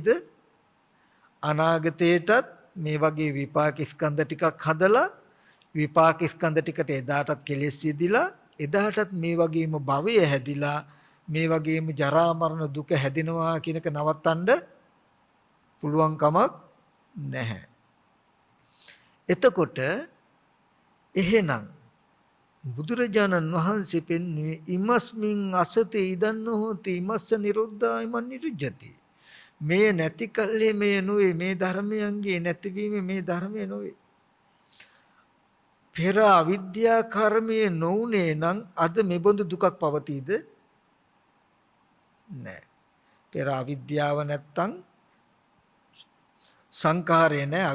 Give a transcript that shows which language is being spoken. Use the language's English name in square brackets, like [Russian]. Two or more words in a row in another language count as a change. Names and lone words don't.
[Sinhala] අනාගතයටත් මේ වගේ විපාක ස්කන්ධ ටිකක් හදලා විපාක ස්කන්ධ ටිකට එදාටත් කෙලෙස් යෙදිලා එදාටත් මේ වගේම භවය හැදිලා මේ වගේම ජරා මරණ දුක හැදෙනවා කියනක නවත්තන්න පුළුවන් කමක් නැහැ. එතකොට එහෙනම් බුදුරජාණන් වහන්සේ පෙන්වුවේ [Pali] ඉමස්මින් අසතේ ඉදන්න හෝති ඉමස්ස නිරෝධා ඉමන් නිරුජ්ජති. [Sinhala] මේ නැති කල්ලි මේ නොවේ, මේ ධර්මයන්ගේ නැතිවීම මේ ධර්මය නොවේ. පෙර අවිද්‍යා කර්මයේ නොඋනේ නම් අද මෙබඳු දුකක් පවතීද? නැහැ. පෙර අවිද්‍යාව නැත්තම් සංඛාරය නැහැ.